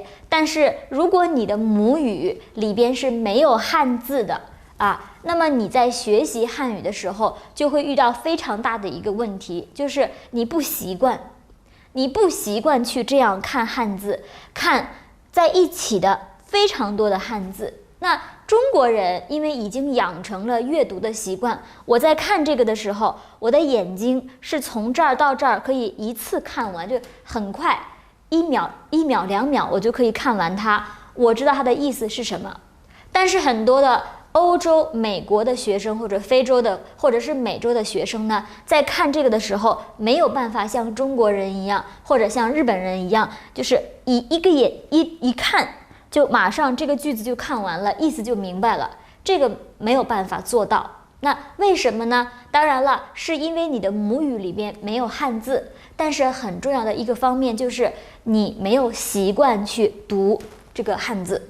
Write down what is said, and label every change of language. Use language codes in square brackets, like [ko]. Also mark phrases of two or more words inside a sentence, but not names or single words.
[zh] 但是如果你的母語裡邊是沒有漢字的那麼你在學習漢語的時候就會遇到非常大的一個問題，就是你不習慣去這樣看漢字，看在一起的非常多的漢字。那中國人因為已經養成了閱讀的習慣，我在看這個的時候，我的眼睛是從這兒到這兒可以一次看完，就很快1秒2秒我就可以看完它，我知道它的意思是什麼。但是很多的歐洲、美國的学生或者非洲的或者是美洲的学生呢，在看这個的時候沒有辦法像中國人一樣或者像日本人一樣，就是一個眼一看就馬上這個句子就看完了，意思就明白了，這個沒有辦法做到。那為什麼呢？當然了，是因為你的母語裡邊沒有漢字，但是很重要的一個方面就是你沒有習慣去讀這個漢字。